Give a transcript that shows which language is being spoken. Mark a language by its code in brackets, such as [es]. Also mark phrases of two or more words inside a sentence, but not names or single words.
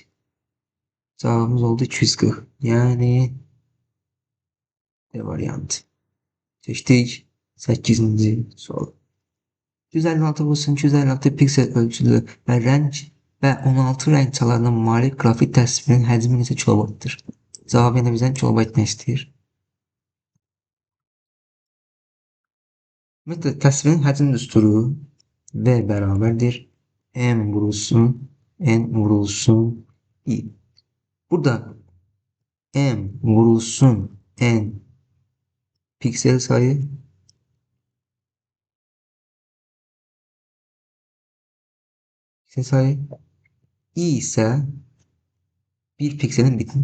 [tr] Cevabımız oldu 240. Yani D variantı. Seçtik. 8. soru. [az] 256 bulsun 256 piksel ölçülü ve renk ve 16 renk çalarına malik grafik təsvirinin həcmi neçə kilobaytdır? Cavabı yine bizden kilobayt ne istəyir? Ümumiyyətlə təsvirin həcm düsturu V bərabərdir. M vurulsun, N vurulsun, I. Burada M vurulsun, N piksel sayı I ise bir pikselin biti.